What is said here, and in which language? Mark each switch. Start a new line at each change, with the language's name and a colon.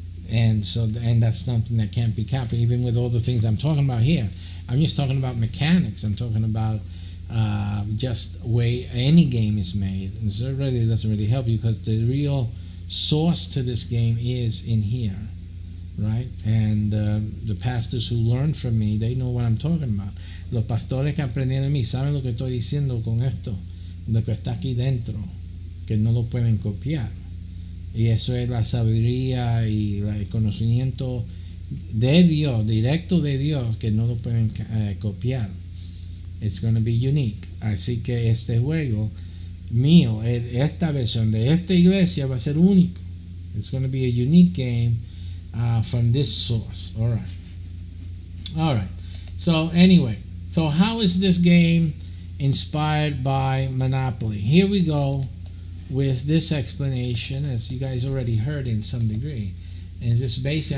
English: And that's something that can't be copied, even with all the things I'm talking about here. I'm just talking about mechanics. I'm talking about just way any game is made. And so it really doesn't really help you because the real source to this game is in here, right? And the pastors who learn from me, they know what I'm talking about.
Spanish: Los pastores que aprendieron de mí saben lo que estoy diciendo con esto, lo que está aquí dentro, que no lo pueden copiar. Y eso es la sabiduría y el conocimiento de Dios, directo de Dios, que no lo pueden copiar.
English: It's going to be unique.
Spanish: Así que este juego mío, esta versión de esta iglesia va a ser único.
English: It's going to be a unique game from this source. All right. So anyway, so how is this game inspired by Monopoly? Here we go with this explanation, as you guys already heard in some degree. And it's just basic.